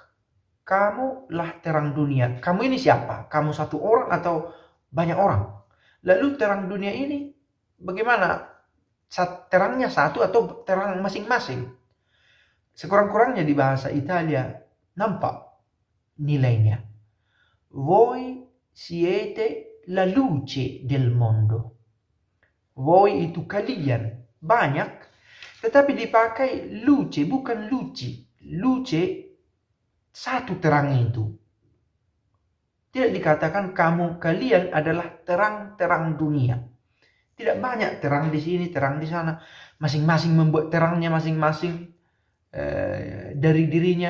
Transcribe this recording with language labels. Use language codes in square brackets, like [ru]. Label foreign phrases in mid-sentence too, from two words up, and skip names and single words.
[id] Kamulah terang dunia. Kamu ini siapa? Kamu satu orang atau banyak orang? Lalu terang dunia ini bagaimana? Terangnya satu atau terang masing-masing? Sekurang-kurangnya di bahasa Italia nampak nilainya. [it] Voi siete la luce del mondo. [id] Voi itu kalian, banyak, tetapi dipakai luce, bukan luci. Luce, satu terang itu. Tidak dikatakan kalian adalah terang-terang dunia. Tidak banyak terang di sini, terang di sana. Masing-masing membuat terangnya masing-masing dari dirinya.